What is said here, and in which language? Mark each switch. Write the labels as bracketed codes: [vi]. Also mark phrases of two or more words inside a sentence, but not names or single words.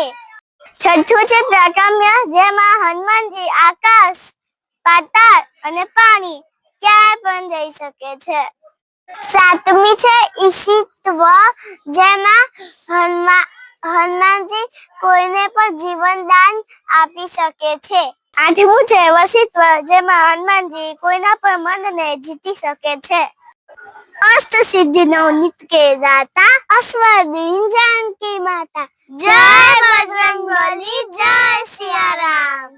[gu] છઠ્ઠું છે પ્રકામ્ય, જેમાં હનુમાનજી આકાશ, પાતાળ અને પાણી ક્યાંય પણ જઈ શકે છે। સાતમી છે ઈશિત્વ, જેમાં હનુમાનજી કોઈને પણ જીવનદાન આપી શકે છે। આઠમું છે વશિત્વ, જેમાં હનુમાનજી કોઈના પણ મનને જીતી શકે છે। [hi] अष्ट सिद्धि नवनिधि के दाता अस्वाधीन जानकी माता। जय बजरंगबली, जय सिया राम।